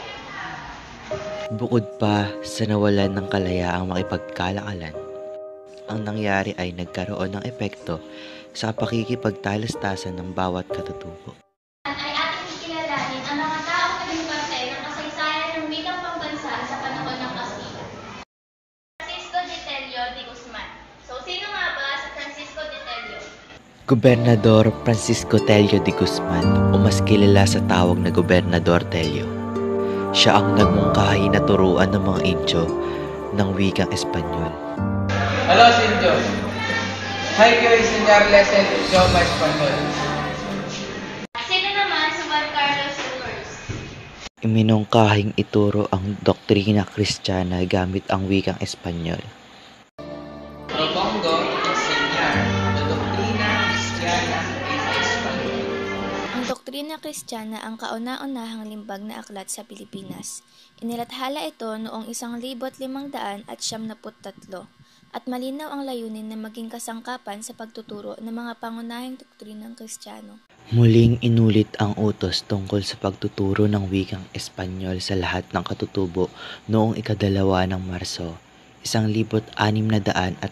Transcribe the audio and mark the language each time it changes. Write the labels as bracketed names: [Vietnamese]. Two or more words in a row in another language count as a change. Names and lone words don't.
[Filipino] Bukod pa sa nawalan ng kalayaang makipagkalakalan, ang nangyari ay nagkaroon ng epekto sa pakikipagtalastasan ng bawat katutubo. Ay ating ikilalanin ang mga taong naging parte ng kasaysayan ng wikang pambansa sa panahon ng Kastila. Francisco de Tello de Guzman. So, sino nga ba si Francisco de Tello? Gobernador Francisco Tello de Guzman, o mas kilala sa tawag na Gobernador Tello. Siya ang nagmungkahi na turuan ng mga Indio ng wikang Espanyol. Hello, Indio. [Spanish] Hay que enseñarles el idioma español. [Filipino] Sino naman si Juan Carlos I? Iminungkahing ituro ang doktrina Kristiyana gamit ang wikang Espanyol. [Spanish] Propongo enseñar la doctrina cristiana en español. [Filipino] Ang doktrina Kristiyana ang kauna-unahang limbag na aklat sa Pilipinas. Inilathala ito noong 1573 at malinaw ang layunin na maging kasangkapan sa pagtuturo ng mga pangunahing doktrinang Kristiyano. Muling inulit ang utos tungkol sa pagtuturo ng wikang Espanyol sa lahat ng katutubo noong 2 ng Marso, 1634.